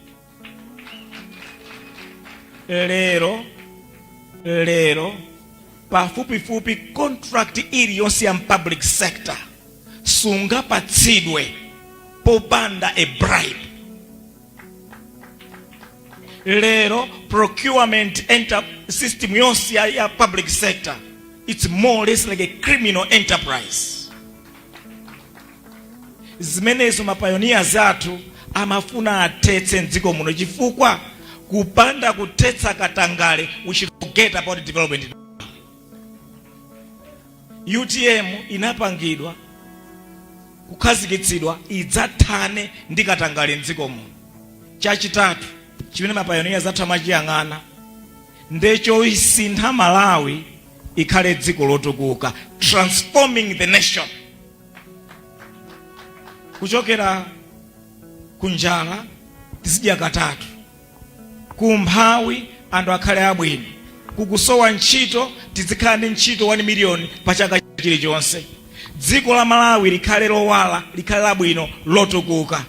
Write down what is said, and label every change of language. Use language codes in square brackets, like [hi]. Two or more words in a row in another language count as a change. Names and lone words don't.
[ny] Lero pafupifupi contract iliyonse ya [en] public sector [ny] sungapatsidwe popanda a bribe. [en] Lero procurement system [ny] yonse ya [en] public sector, it's more or less like a criminal enterprise. [ny] Zimenezo mapioneers athu amafuna athetse m'dziko muno chifukwa kupanda kuthetsa katangale [en] we should forget about development. [ny] UTM inapangidwa kukhazikitsidwa idzathane ndi katangale m'dziko muno. Chachitatu chimene mapioneers athu amachiyang'ana ndecho isintha Malawi ikhale dziko lotukuka, [en] transforming the nation. [ny] Kuchokera kunjala tizidya katatu, kumphawi anthu akhale abwino, kukusowa ntchito tizikhala ndi ntchito 1 million pa chaka chilichonse. Dziko la Malawi likhale lowala, likhale labwino, lotukuka.